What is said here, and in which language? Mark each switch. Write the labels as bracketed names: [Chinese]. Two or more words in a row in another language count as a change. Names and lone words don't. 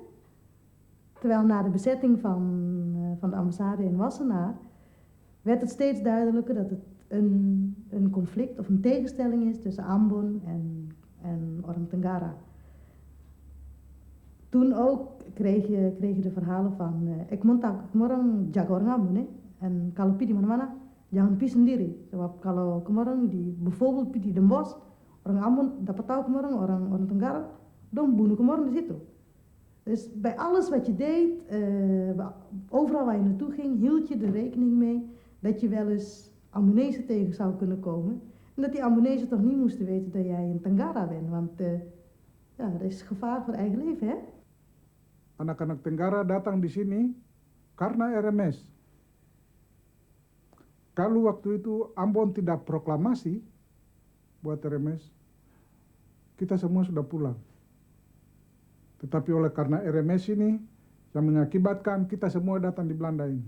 [Dutch] Terwijl na de bezetting van de ambassade in Wassenaar werd het steeds duidelijker dat het een conflict of een tegenstelling is tussen Ambon en Orang Tenggara. Toen ook kreeg je de verhalen van ik moet [Indonesian] kemarin jaga orang Ambon, [Dutch] hè. [Indonesian] En kalau pergi di mana-mana jangan pergi sendiri. Sebab kalau kemarin bijvoorbeeld pergi di Den Bosch, orang Ambon dapat tahu kemarin orang Tenggara dan bunuh kemarin di situ. [Dutch] Dus bij alles wat je deed, overal waar je naartoe ging, hield je er rekening mee dat je wel eens Ambonezen tegen zou kunnen komen. En dat die Ambonezen toch niet moesten weten dat jij een Tenggara bent, want er is gevaar voor eigen leven, hè? [Indonesian] Anak-anak Tenggara datang di sini karena RMS. Kalau waktu itu Ambon tidak proklamasi buat RMS, kita semua sudah pulang. Tetapi oleh karena RMS ini yang mengakibatkan kita semua datang di Belanda ini.